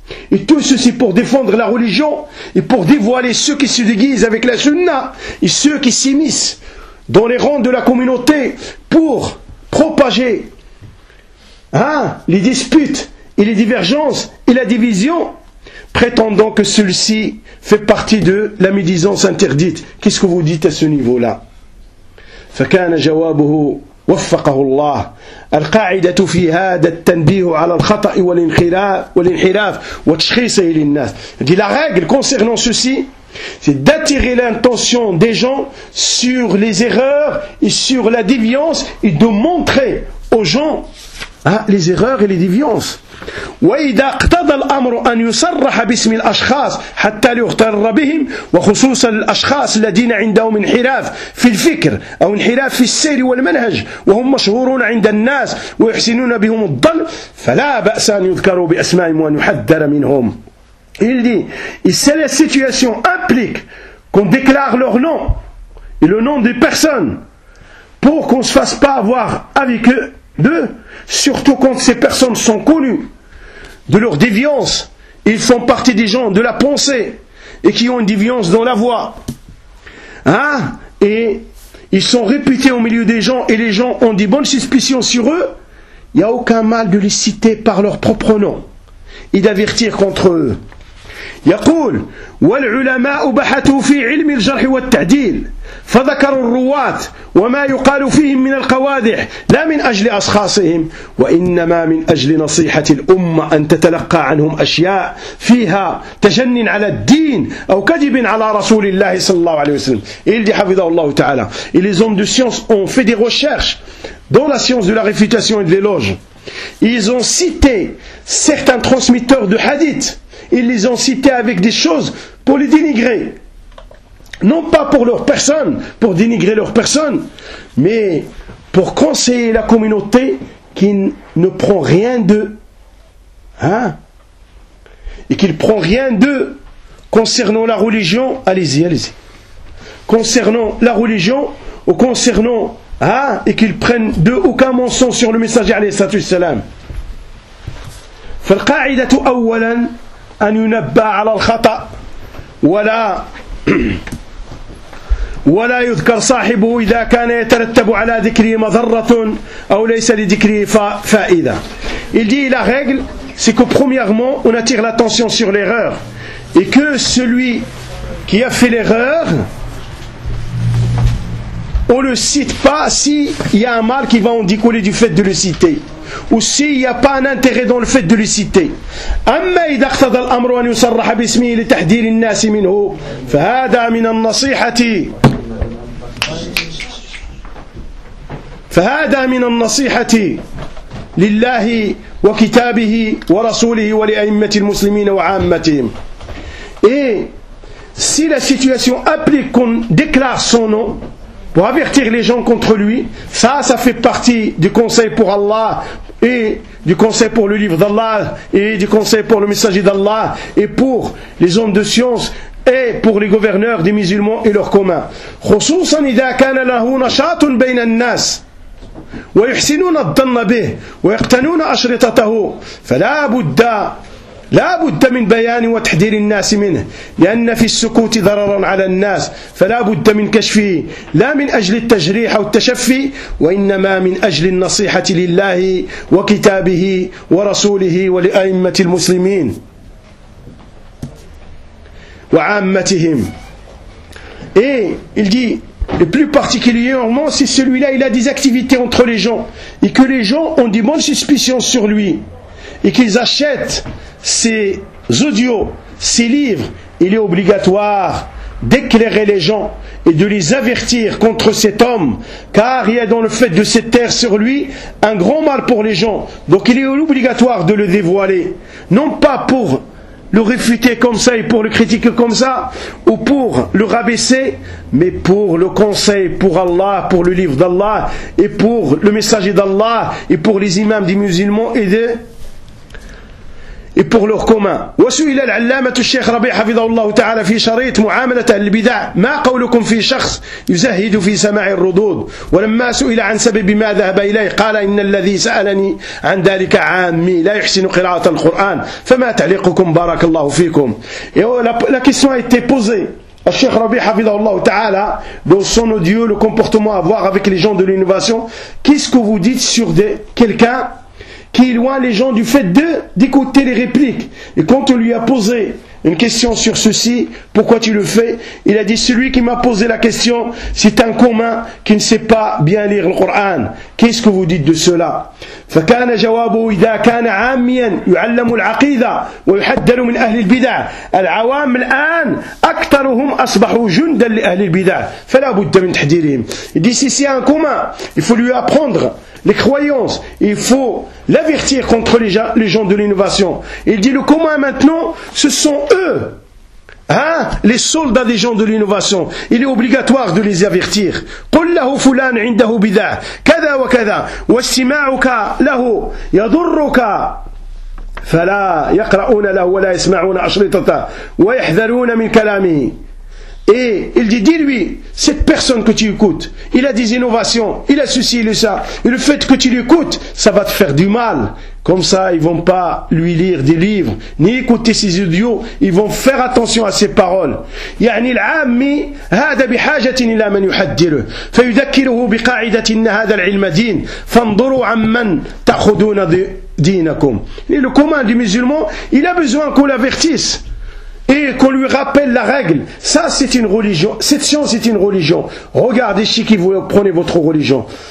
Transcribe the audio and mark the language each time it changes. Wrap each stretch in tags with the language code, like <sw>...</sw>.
<fr>et tout ceci pour défendre la religion, et pour dévoiler ceux qui se déguisent avec la sunna, et ceux qui s'immiscent dans les rangs de la communauté, pour propager les disputes, et les divergences, et la division, prétendant que celui-ci fait partie de la médisance interdite. Qu'est-ce que vous dites à ce niveau-là ?</fr> <ar>فكان جوابه وفقه الله القاعدة في هذا التنبيه على الخطأ والانحراف وتشخيصه للناس.</ar> <fr>Dit la règle concernant ceci, c'est d'attirer l'attention des gens sur les erreurs et sur la déviance et de montrer aux gens les erreurs et les déviances.</fr> <ar>وإذا اقتضى الأمر أن يصرح باسم الأشخاص حتى ليغتر بهم وخصوصا الأشخاص الذين عندهم انحراف في الفكر أو انحراف في السير والمنهج وهم مشهورون عند الناس ويحسنون بهم الضل فلا بأس أن يذكروا بأسمائهم وأن يحذر منهم.</ar> <fr>Il dit, et si la situation implique qu'on déclare leur nom et le nom des personnes pour qu'on ne se fasse pas avoir avec eux, surtout quand ces personnes sont connues de leur déviance, ils font partie des gens de la pensée et qui ont une déviance dans la voix. Et ils sont réputés au milieu des gens et les gens ont des bonnes suspicions sur eux, il n'y a aucun mal de les citer par leur propre nom et d'avertir contre eux.</fr> <ar>يقول والعلماء بحثوا في علم الجرح والتعديل فذكروا الرواة وما يقال فيهم من القوادح لا من أجل أشخاصهم وإنما من أجل نصيحة الأمة أن تتلقى عنهم أشياء فيها تجن على الدين أو كذب على رسول الله صلى الله عليه وسلم.</ar> <fr>Il dit</fr> <ar>حفظه الله تعالى,</ar> <fr>et les hommes de science ont fait des recherches dans la science de la réfutation et de l'éloge. Ils ont cité certains transmetteurs de hadith. Ils les ont cités avec des choses pour les dénigrer. Non pas pour leur personne, pour dénigrer leur personne, mais pour conseiller la communauté qui ne prend rien d'eux. Et qu'il ne prend rien d'eux concernant la religion. Allez-y. Concernant la religion ou concernant... et qu'ils prennent d'eux aucun mensonge sur le messager, alayhi salam.</fr> <ar>فَالْقَاعِدَةُ أَوَّلًا أن ينبى على الخطأ ولا يذكر صاحبه إذا كان يترتب على ذكره مضرة أو ليس لذكره فائدة.</ar> <fr>Il dit, la règle, c'est que premièrement, on attire l'attention sur l'erreur. Et que celui qui a fait l'erreur, on ne le cite pas s'il y a un mal qui va en découler du fait de le citer. Ou s'il n'y a pas un intérêt dans le fait de le citer.</fr> <ar>أما إذا اقتضى الأمر أن يصرح باسمه لتحذير الناس منه فهذا من النصيحة فهذا من النصيحة لله وكتابه ورسوله ولأئمة المسلمين وعامتهم.</ar> <fr>Et si la situation applique qu'on déclare son nom pour avertir les gens contre lui, ça fait partie du conseil pour Allah et du conseil pour le livre d'Allah et du conseil pour le messager d'Allah et pour les hommes de science et pour les gouverneurs des musulmans et leurs communs.</fr> <ar>خصوصاً إذا كان له نشاط بين الناس ويحسنون الظن به ويقتنون أشرطته فلا بد لا بد من بيان وتحذير الناس منه لأن في السكوت ضررا على الناس فلا بد من كشفه لا من أجل التجريح أو التشفي وإنما من أجل النصيحة لله وكتابه ورسوله ولأئمة المسلمين وعامتهم.</ar> <fr>Et il dit, le plus particulièrement si celui-là il a des activités entre les gens et que les gens ont des bonnes suspicions sur lui et qu'ils achètent ces audios, ces livres, il est obligatoire d'éclairer les gens et de les avertir contre cet homme, car il y a dans le fait de se taire sur lui un grand mal pour les gens. Donc il est obligatoire de le dévoiler, non pas pour le réfuter comme ça et pour le critiquer comme ça, ou pour le rabaisser, mais pour le conseil, pour Allah, pour le livre d'Allah, et pour le messager d'Allah, et pour les imams des musulmans et des... et pour leur commun.</fr> <ar>وسئل العلامة الشيخ ربيع حفظه الله تعالى في شريط معاملة البدع ما قولكم في شخص يزهد في سماع الردود ولما سئل عن سبب ما ذهب إليه قال إن الذي سألني عن ذلك عامي لا يحسن قراءة القرآن فما تعليقكم بارك الله فيكم.</ar> <fr>La question a été posée à Cheikh Rabi</fr> <ar>Hafidah Allah Ta'ala</ar> <fr>dans son audio, le comportement à avoir avec les gens de l'innovation. Qu'est-ce que vous dites sur quelqu'un qui éloigne les gens du fait d'écouter les répliques? Et quand on lui a posé une question sur ceci, pourquoi tu le fais? Il a dit, celui qui m'a posé la question, c'est un commun qui ne sait pas bien lire le Coran. Qu'est-ce que vous dites de cela?</fr> <ar>فكان جوابه إذا كان عاميا يعلم العقيدة ويحذر من أهل البدع العوام الآن أكثرهم أصبحوا جندا لأهل البدع فلا بد من تحذيرهم.</ar> <fr>Il dit, si c'est un commun, il faut lui apprendre les croyances, il faut l'avertir contre les gens de l'innovation. Il dit, le commun maintenant, ce sont eux, hein, les soldats des gens de l'innovation. Il est obligatoire de les avertir.</fr> <ar>قل له فلان عنده بدع كذا وكذا واستماعك له يضرك فلا يقرؤون له ولا يسمعون أشرطته ويحذرون من كلامه.</ar> <fr>Et il dit, dis-lui, cette personne que tu écoutes, il a des innovations, il a ceci, il a ça, et le fait que tu l'écoutes, ça va te faire du mal. Comme ça, ils vont pas lui lire des livres, ni écouter ses audios, ils vont faire attention à ses paroles.</fr> <ar>يعني العامي هذا بحاجة إلى من يحذره فيذكره بقاعدة إن هذا العلم دين فانظروا عن من تأخذون دينكم.</ar> <fr>Et le commun du musulman, il a besoin qu'on l'avertisse et qu'on lui rappelle la règle. Ça, c'est une religion. Cette science est une religion. Regardez chez qui vous prenez votre religion.</fr>